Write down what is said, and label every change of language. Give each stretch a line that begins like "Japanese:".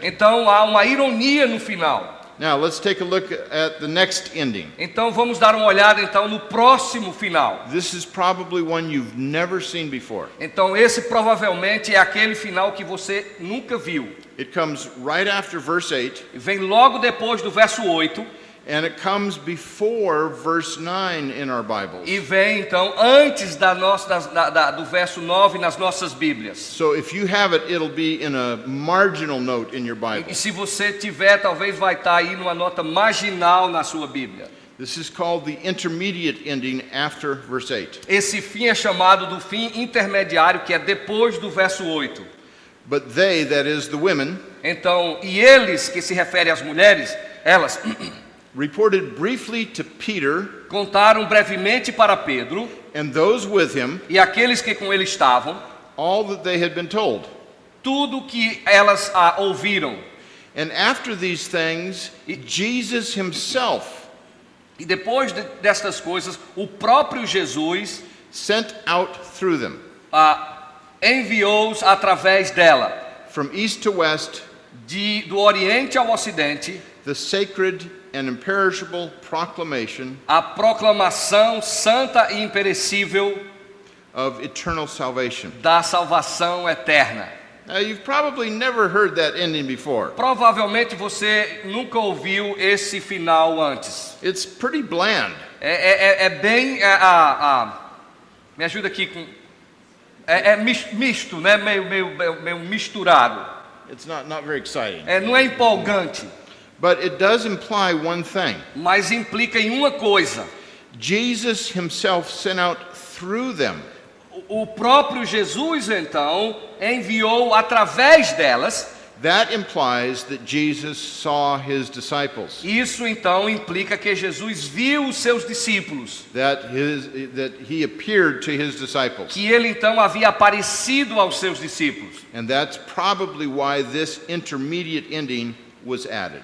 Portuguese: Então há uma ironia no final.
English: Now let's take a look at the next ending.
Portuguese: Então vamos dar uma olhada então no próximo final.
English: This is probably one you've never seen before.
Portuguese: Então esse provavelmente é aquele final que você nunca viu.
English: It comes right after verse 8,
Portuguese: Vem logo depois do verso 8
English: and it comes before verse 9 in our Bibles.
Portuguese: e vem então antes do verso 9 nas nossas Bíblias.
English: So if you have it, it'll be in a marginal note in your Bible.
Portuguese: E se você tiver, talvez vai estar aí numa nota marginal na sua Bíblia.
English: This is called the intermediate ending after verse 8.
Portuguese: Esse fim é chamado do fim intermediário, que é depois do verso 8.
English: But they, that is the women,
Portuguese: Então, e eles, que se refere às mulheres, elas
English: reported briefly to Peter
Portuguese: contaram brevemente para Pedro
English: and those with him
Portuguese: e aqueles que com ele estavam,
English: all that they had been told.
Portuguese: tudo que elas ouviram.
English: And after these things, Jesus himself
Portuguese: E depois destas coisas, o próprio Jesus
English: sent out through them,
Portuguese: enviou-os através dela,
English: from east to west,
Portuguese: do Oriente ao Ocidente,
English: the sacred and imperishable proclamation
Portuguese: a proclamação santa e imperecível
English: of eternal salvation.
Portuguese: da salvação eterna.
English: Now, you've probably never heard that ending before.
Portuguese: Provavelmente você nunca ouviu esse final antes.
English: It's pretty bland.
Portuguese: É bem... me ajuda aqui com... misto, né? Meio misturado.
English: It's not very exciting.
Portuguese: Não é empolgante,
English: But it does imply one thing.
Portuguese: mas implica em uma coisa.
English: Jesus himself sent out through them.
Portuguese: O próprio Jesus, então, enviou através delas.
English: That implies that Jesus saw his disciples.
Portuguese: Isso, então, implica que Jesus viu os seus discípulos.
English: That he appeared to his disciples.
Portuguese: Que ele, então, havia aparecido aos seus discípulos.
English: And that's probably why this intermediate ending was added.